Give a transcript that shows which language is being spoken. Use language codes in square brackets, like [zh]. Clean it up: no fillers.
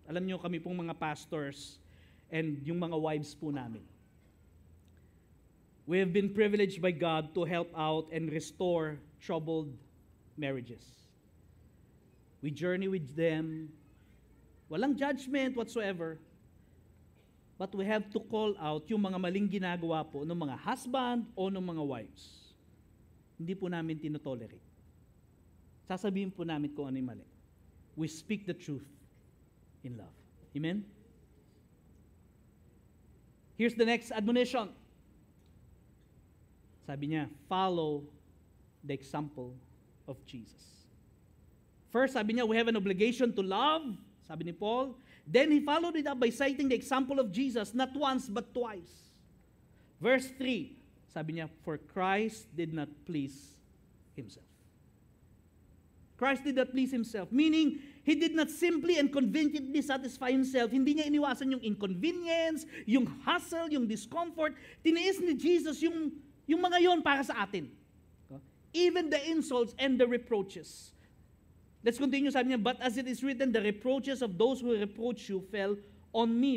[tl] Alam nyo, kami pong mga pastors and yung mga wives po namin. [en] We have been privileged by God to help out and restore troubled marriages. We journey with them. Walang judgment whatsoever. But we have to call out [tl] yung mga maling ginagawa po ng mga husband o ng mga wives. Hindi po namin tinotolerate. Sasabihin po namin kung ano yung mali. [en] We speak the truth in love. Amen? Here's the next admonition. [tl] Sabi niya, [en] follow the example of Jesus. First, [tl] sabi niya, [en] we have an obligation to love. Sabi ni Paul. Then he followed it up by citing the example of Jesus, not once but twice. Verse 3, [tl] sabi niya, [en] for Christ did not please himself. Christ did not please himself. Meaning, he did not simply and conveniently satisfy himself. [tl] Hindi niya iniwasan yung inconvenience, yung hassle, yung discomfort. Tiniis ni Jesus yung mga yon para sa atin. [en] Even the insults and the reproaches. Let's continue, [tl] sabi niya, [en] but as it is written, the reproaches of those who reproach you fell on me.